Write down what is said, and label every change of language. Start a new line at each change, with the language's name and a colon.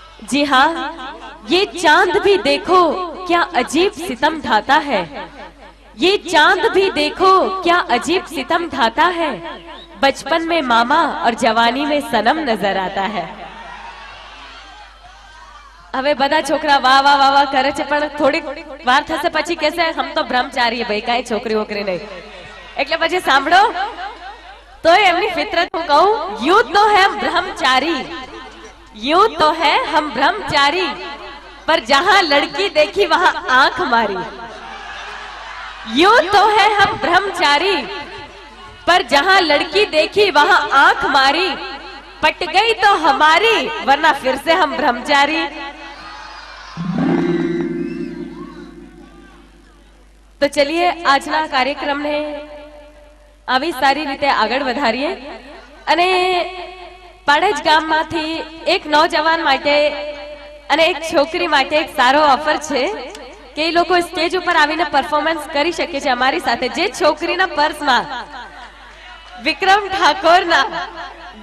Hindi: जी हाँ, ये चांद भी देखो क्या अजीब सितम ढाता है, ये चांद भी देखो क्या अजीब सितम ढाता है. बचपन में मामा और जवानी में सनम नजर आता है.
Gujarati: હવે બધા છોકરા વાહ વાહ વાહ વાહ કરે છે, પણ થોડીક વાર થશે પછી કહેશે
Hindi: હમ તો બ્રહ્મચારી ભાઈ,
Gujarati: કાંઈ છોકરી વોકરી નહીં. એટલે પછી સાંભળો તો એમની ફિતરત હું કહું,
Hindi: यूं तो है हम ब्रह्मचारी, यूं तो है हम ब्रह्मचारी, पर जहां लड़की देखी वहां आंख मारी. यूं तो है हम ब्रह्मचारी, पर जहां लड़की देखी वहां आंख मारी. पट गई तो हमारी, वरना फिर से हम ब्रह्मचारी. तो चलिए
Gujarati: આજના કાર્યક્રમને આવી સારી રીતે આગળ વધારીએ. અને પાડજ ગામમાંથી એક નौजवान માટે અને એક છોકરી માટે એક સારો ઓફર છે કે એ લોકો સ્ટેજ ઉપર આવીને પરફોર્મન્સ કરી શકે છે અમારી સાથે. જે છોકરીના પર્સમાં વિક્રમ ઠાકોરના